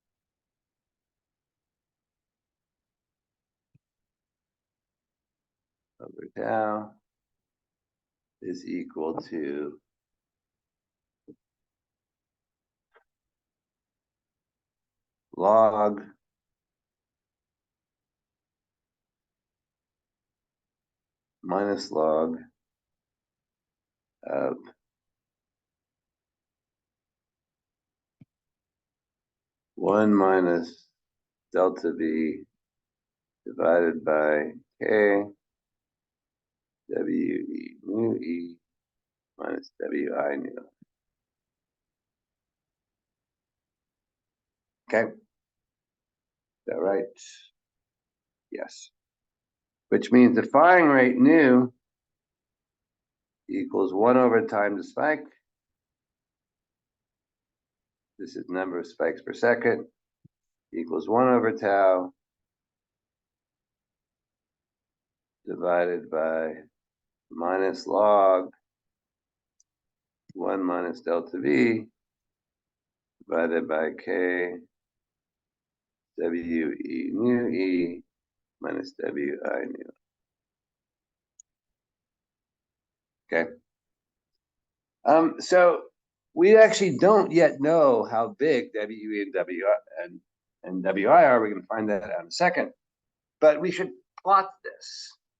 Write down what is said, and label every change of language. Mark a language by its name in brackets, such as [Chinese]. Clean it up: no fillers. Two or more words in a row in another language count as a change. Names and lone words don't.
[English] is equal to log minus log of one minus delta v divided by k w e nu e minus w I nu. Okay, is that right? Yes. Which means the firing rate nu equals 1 over time to spike. This is number of spikes per second, equals 1 over tau divided by minus log 1 minus delta v divided by k w e nu e minus w I nu. Okay. So we actually don't yet know how big w e and w and wi are. We're going to find that out in a second. But we should plot this.